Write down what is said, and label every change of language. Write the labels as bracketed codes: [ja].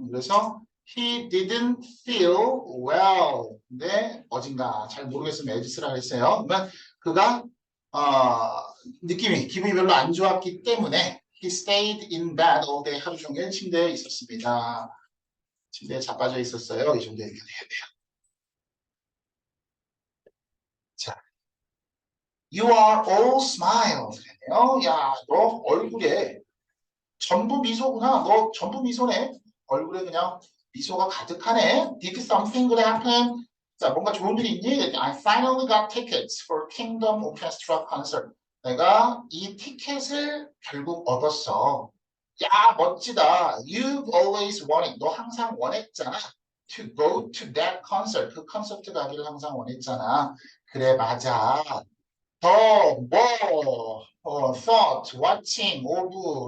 [ko] 그래서 [en] he didn't feel well. [ko] 근데 어딘가 잘 모르겠으면 에디스라고 했어요. 그러면 그가 기분이 별로 안 좋았기 때문에 [en] he stayed in bed all day. [ko] 하루 종일 침대에 있었습니다. 침대에 자빠져 있었어요. 이 정도 얘기해야 돼요. 자, [en] you are all smiles. [ko] 야, 너 얼굴에 전부 미소구나. 너 전부 미소네. 얼굴에 그냥 미소가 가득하네. [en] Did something good happen? [ko] 자, 뭔가 좋은 일이 있니? [en] I finally got tickets for Kingdom Orchestra concert. [ko] 내가 이 티켓을 결국 얻었어. 야, 멋지다. [en] You've always wanted. [ko] 너 항상 원했잖아. [en] To go to that concert. [ko] 그 콘서트 가기를 항상 원했잖아. 그래, 맞아. thought, watching, of.